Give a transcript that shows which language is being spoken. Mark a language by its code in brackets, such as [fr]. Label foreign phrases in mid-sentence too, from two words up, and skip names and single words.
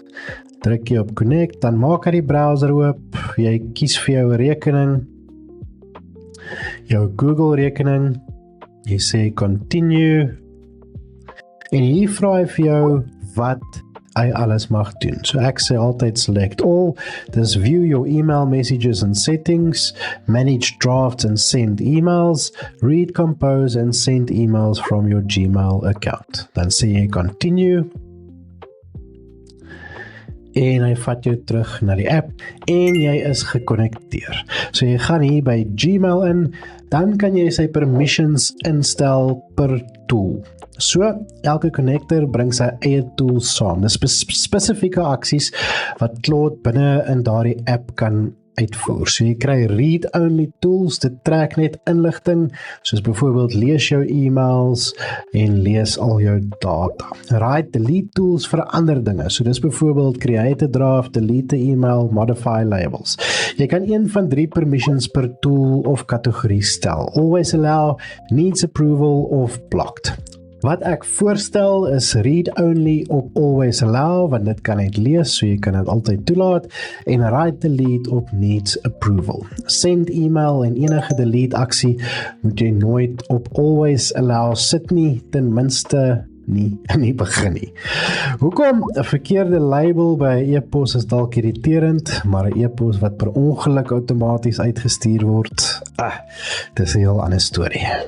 [af] Druk jy op Connect, dan maak hy die browser oop, jy kies vir jou rekening, jou Google rekening, jy sê Continue, en hier vra hy vir jou wat hy alles mag doen. So ek sê altyd [en] Select All, [af] dis [en] View your email messages and settings, Manage drafts and send emails, Read, compose and send emails from your Gmail account. [af] Dan sê jy Continue, en hy vat jou terug na die app en jy is gekonnekteer. So jy gaan hier by Gmail in, dan kan jy sy permissions instel per tool. So, elke connector bring sy eie tools saam. Dis spesifieke aksies wat Claude binne in daardie app kan uitvoer. So jy kry [en] read-only tools, [af] dit trek net inligting, soos byvoorbeeld lees jou e-mails en lees al jou data. [en] Write, delete tools [af] vir ander dinge, so dis byvoorbeeld [en] create a draft, delete a email, modify labels. [af] Jy kan een van 3 permissions per tool of kategorie stel. [en] Always allow, needs approval of blocked. [af] Wat ek voorstel is read-only op [en] Always Allow, [af] want dit kan net lees, so jy kan dit altyd toelaat, en [en] write delete [af] op [en] Needs Approval. Send email [af] en enige delete aksie moet jy nooit op [en] Always Allow [af] sit nie, ten minste nie begin nie. Hoekom? 'n verkeerde label by 'n e-pos is dalk irriterend, maar 'n e-pos wat per ongeluk outomaties uitgestuur word, dis 'n heel ander storie.